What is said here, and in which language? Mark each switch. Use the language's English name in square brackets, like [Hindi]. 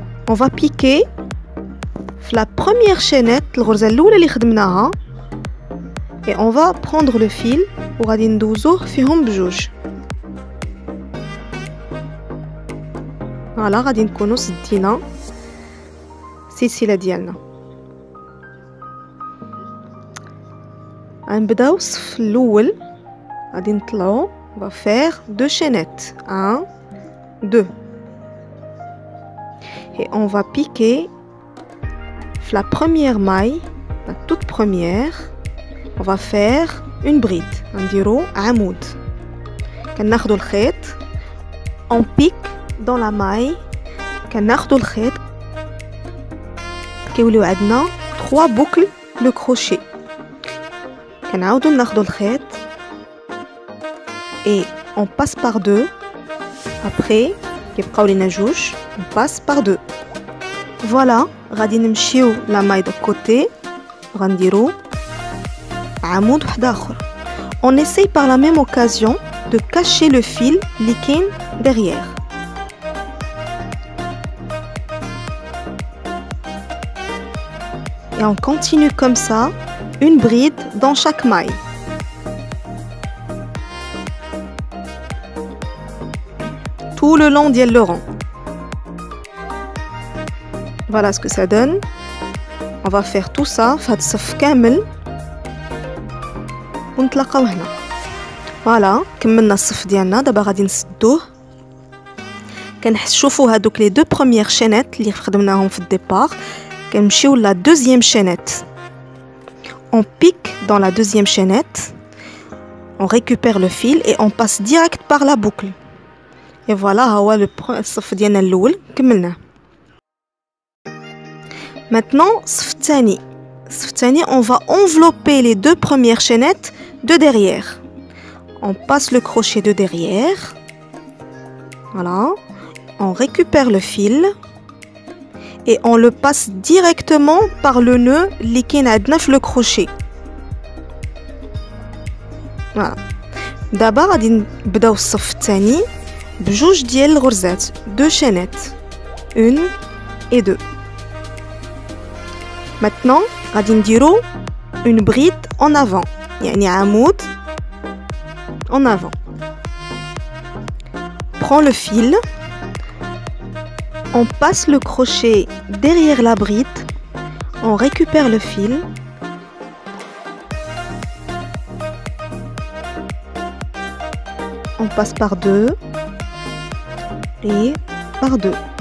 [French] On va piquer la première chaînette, [Arabic] الغرزة الأولى اللي خدمناها, [French] et on va prendre le fil [Arabic] وغادي ندوزوه فيهم بجوج. فوالا غادي نكونو سدينا السلسلة ديالنا. غنبداو الصف الأول غادي نطلعو. [French] on va faire 2 chaînettes 1 2 et on va piquer la première maille, la toute première. On va faire une bride. [Arabic] نديرو عمود. كناخدو الخيط, [French] on pique dans la maille. [Arabic] كناخدو الخيط, كيوليو عندنا 3 [French] boucles de crochet. [Arabic] كنعاودو ناخدو الخيط [French] et on passe par 2. après [Arabic] كيبقاو لينا جوج, [French] on passe par 2. [Arabic] Voilà, غادي نمشيو لا ماي دو كوتي وغنديرو عمود واحد اخر. [French] On essaye par la même occasion de cacher le fil اللي كاين derrière. Et on continue comme ça, une bride dans chaque maille. Tout le long ديال le rang. Voilà ce que ça donne. On va faire tout ça [Arabic] في هاد الصف كامل ونتلاقاو هنا. فوالا كملنا الصف ديالنا. دابا غادي نسدوه. كنشوفوا هادوك لي [French] 2 premières chaînettes [Arabic] اللي خدمناهم في الديبار. [French] كنمشيو لا deuxième chaînette. On pique dans la deuxième chaînette. On récupère le fil et on passe direct par la boucle. [Arabic] Et voilà هو الصف ديالنا الاول كملناه. [French] Maintenant, [Arabic] الصف الثاني, [French] on va envelopper les 2 premières chaînettes de derrière. On passe le crochet de derrière. Voilà. On récupère le fil et on le passe directement par le nœud اللي كاين عندنا في le crochet. Voilà. [Arabic] دابا غادي نبداو الصف الثاني بجوج ديال الغرزات, [French] 2 chaînettes, [Arabic] 1 et 2. [French] Maintenant, [Arabic] غادي نديرو [French] une bride en avant, يعني عمود en avant. Prends le fil, on passe le crochet derrière la bride, on récupère le fil, on passe par 2 et par 2.